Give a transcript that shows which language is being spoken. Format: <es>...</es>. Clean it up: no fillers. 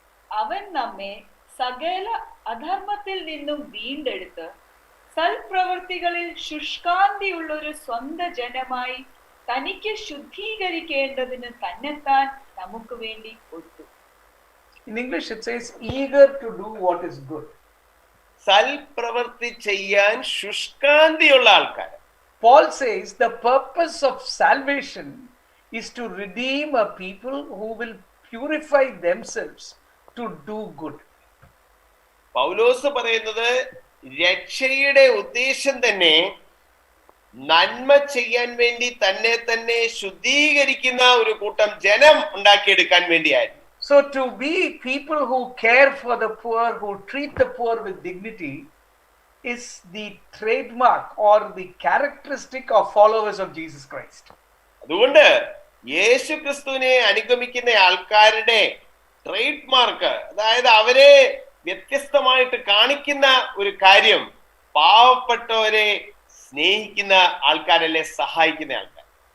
<ml>അവൻ നമ്മെ സകല അധർമ്മത്തിൽ നിന്നും വീണ്ടെടുത്ത് സൽപ്രവൃത്തികളിൽ ശുഷ്കാന്തിയുള്ളൊരു സ്വന്ത ജനമായി തനിക്ക് ശുദ്ധീകരിക്കേണ്ടതിന് തന്നെത്താൻ നമുക്ക് വേണ്ടി കൊടുത്തു.</ml> <en>In English it says eager to do what is good.</en> <ml>സൽപ്രവൃത്തി ചെയ്യാൻ ശുഷ്കാന്തിയുള്ള ആൾക്കാർ.</ml> <en>Paul says the purpose of salvation is to redeem a people who will purify themselves to do good.</en> <ml>പൗലോസ് പറയുന്നത് രക്ഷയുടെ ഉദ്ദേശം തന്നെ നന്മ ചെയ്യാൻ വേണ്ടി തന്നെ ശുദ്ധീകരിക്കുന്ന ഒരു കൂട്ടം ജനം ഉണ്ടാക്കിയെടുക്കാൻ വേണ്ടിയായിരുന്നു.</ml> <en>So to be people who care for the poor, who treat the poor with dignity, is the trademark or the characteristic of followers of Jesus Christ.</en> <ml>അതുകൊണ്ട് യേശു ക്രിസ്തുവിനെ അനുഗമിക്കുന്ന ആൾക്കാരുടെ ട്രേഡ് മാർക്ക്, അതായത് അവരെ വ്യത്യസ്തമായിട്ട് കാണിക്കുന്ന ഒരു കാര്യം, പാവപ്പെട്ടവരെ സ്നേഹിക്കുന്ന ആൾക്കാരല്ലേ, സഹായിക്കുന്ന ആൾക്കാർ.</ml>